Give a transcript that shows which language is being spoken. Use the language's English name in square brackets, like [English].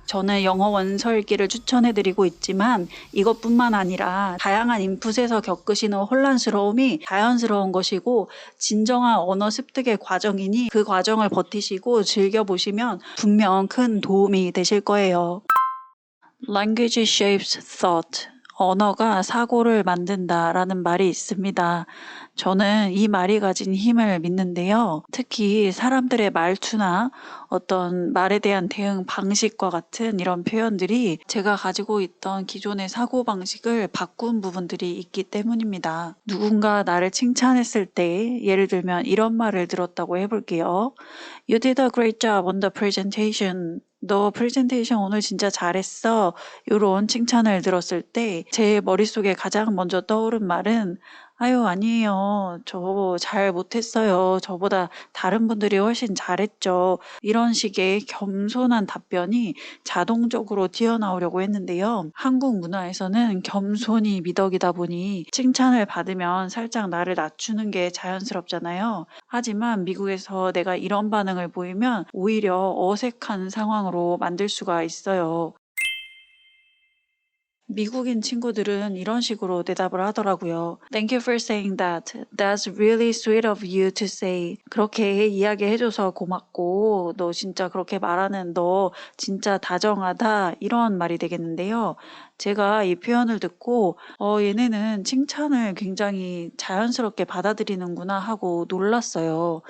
[Korean] 저는 영어 원서 읽기를 추천해드리고 있지만 이것뿐만 아니라 다양한 인풋에서 겪으시는 혼란스러움이 자연스러운 것이고 진정한 언어 습득의 과정이니 그 과정을 버티시고 즐겨보시면 분명 큰 도움이 되실 거예요. [English] Language shapes thought. [Korean] 언어가 사고를 만든다라는 말이 있습니다. 저는 이 말이 가진 힘을 믿는데요. 특히 사람들의 말투나 어떤 말에 대한 대응 방식과 같은 이런 표현들이 제가 가지고 있던 기존의 사고방식을 바꾼 부분들이 있기 때문입니다. 누군가 나를 칭찬했을 때 예를 들면 이런 말을 들었다고 해볼게요. [English] You did a great job on the presentation. [Korean] 너 프레젠테이션 오늘 진짜 잘했어. 이런 칭찬을 들었을 때 제 머릿속에 가장 먼저 떠오른 말은 아유 아니에요. 저 잘 못했어요. 저보다 다른 분들이 훨씬 잘했죠. 이런 식의 겸손한 답변이 자동적으로 튀어나오려고 했는데요. 한국 문화에서는 겸손이 미덕이다 보니 칭찬을 받으면 살짝 나를 낮추는 게 자연스럽잖아요. 하지만 미국에서 내가 이런 반응을 보이면 오히려 어색한 상황으로 만들 수가 있어요. 미국인 친구들은 이런 식으로 대답을 하더라고요. [English] Thank you for saying that. That's really sweet of you to say. [Korean] 그렇게 이야기해줘서 고맙고 너 진짜 그렇게 말하는 너 진짜 다정하다 이런 말이 되겠는데요. 제가 이 표현을 듣고 얘네는 칭찬을 굉장히 자연스럽게 받아들이는구나 하고 놀랐어요.